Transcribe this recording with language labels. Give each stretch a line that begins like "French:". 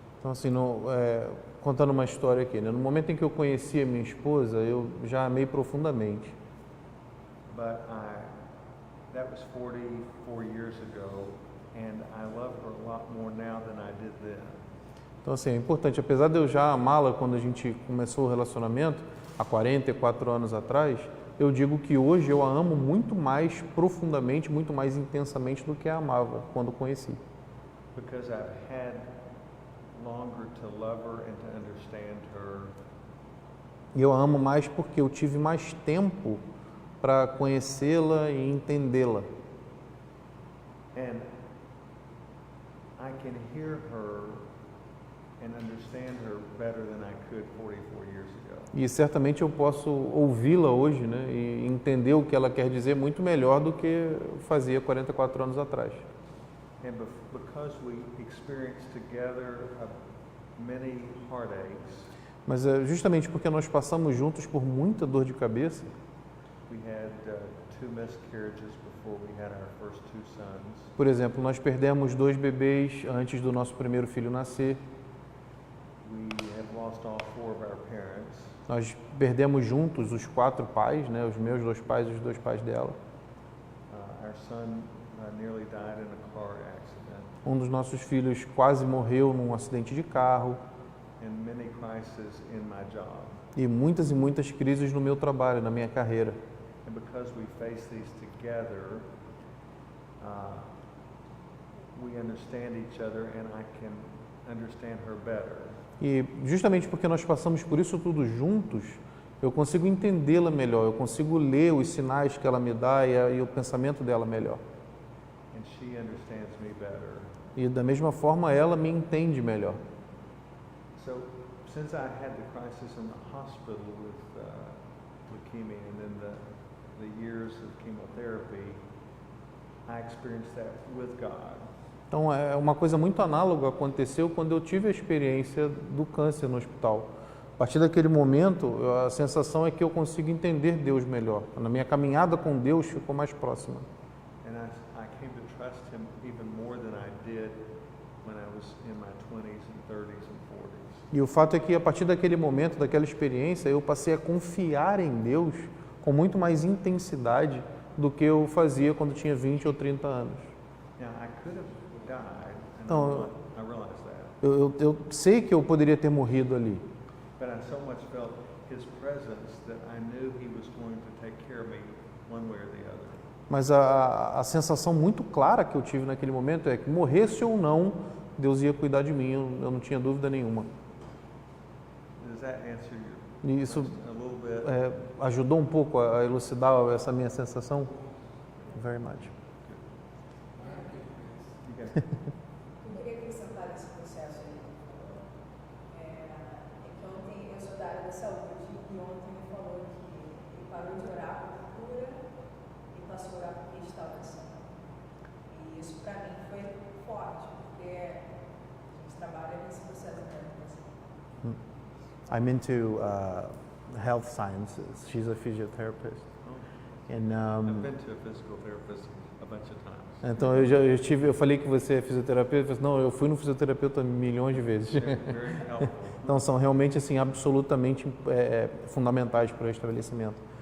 Portuguese: Então, assim, contando uma história aqui, né? No momento em que eu conheci a minha esposa, eu já amei profundamente.
English: But that was 44 years ago, and I love her a lot more now than I did then.
Portuguese: Então, assim, é importante, apesar de eu já amá-la quando a gente começou o relacionamento, há 44 anos atrás, eu digo que hoje eu a amo muito mais profundamente, muito mais intensamente do que a amava quando conheci.
English: Because I've had longer to love her and to understand her.
Portuguese: E eu a amo mais porque eu tive mais tempo para conhecê-la e entendê-la.
English: And I can hear her and understand her better than I could 44 years ago.
Portuguese: E certamente eu posso ouvi-la hoje, né, e entender o que ela quer dizer muito melhor do que eu fazia 44 anos atrás.
English: And because we experienced together many heartaches,
Portuguese: Mas é justamente porque nós passamos juntos por muita dor de cabeça.
English: we had 2 miscarriages before we had our first 2 sons.
Portuguese: Por exemplo, nós perdemos 2 bebês antes do nosso primeiro filho nascer.
English: We have lost all 4 of our parents.
Portuguese: Nós perdemos juntos os 4 pais, né, os meus 2 pais e os 2 pais dela.
English: Our son nearly died in a car accident.
Portuguese: Um dos nossos filhos quase morreu num acidente de carro.
English: And many crises in my job.
Portuguese: E muitas crises no meu trabalho, na minha carreira.
English: And because we face these together, we understand each other and I can understand her better.
Portuguese: E justamente porque nós passamos por isso tudo juntos, eu consigo entendê-la melhor, eu consigo ler os sinais que ela me dá e o pensamento dela melhor.
English: And she understands me better.
Portuguese: E da mesma forma ela me entende melhor.
English: So, since I had the crisis in the hospital with leukemia and then the years of chemotherapy, I experienced that with God.
Portuguese: Então, é uma coisa muito análoga aconteceu quando eu tive a experiência do câncer no hospital. A partir daquele momento, a sensação é que eu consigo entender Deus melhor. Na minha caminhada com Deus ficou mais próxima.
English: And I came to trust Him even more than I did when I was in my 20s and 30s and 40s.
Portuguese: E o fato é que a partir daquele momento, daquela experiência, eu passei a confiar em Deus com muito mais intensidade do que eu fazia quando tinha 20 ou 30 anos.
English: Now, I could have died, and Oh. I realized that.
Portuguese: Eu sei que eu poderia ter morrido ali,
English: But I so much felt His presence that I knew He was going to take care of me one way or the other.
Portuguese: mas a sensação muito clara que eu tive naquele momento é que morresse ou não, Deus ia cuidar de mim, eu não tinha dúvida nenhuma.
English: Does that answer your
Portuguese: E isso
English: question a little bit?
Portuguese: ajudou um pouco a elucidar essa minha sensação?
English: Very much. You got-
Portuguese: Eu queria acrescentar nesse processo aí. Que ontem eu sou da área da saúde e ontem ele falou que ele parou de orar por cura e passou a orar por restauração. E isso para mim foi forte, porque a gente trabalha nesse processo de restauração.
English: I'm into health sciences. She's a physiotherapist. And, I've been to a physical therapist a bunch of times.
Portuguese: então eu falei que você é fisioterapeuta, não, eu fui no fisioterapeuta milhões de vezes.
English: Very helpful.
Portuguese: Então são realmente assim absolutamente fundamentais para o restabelecimento.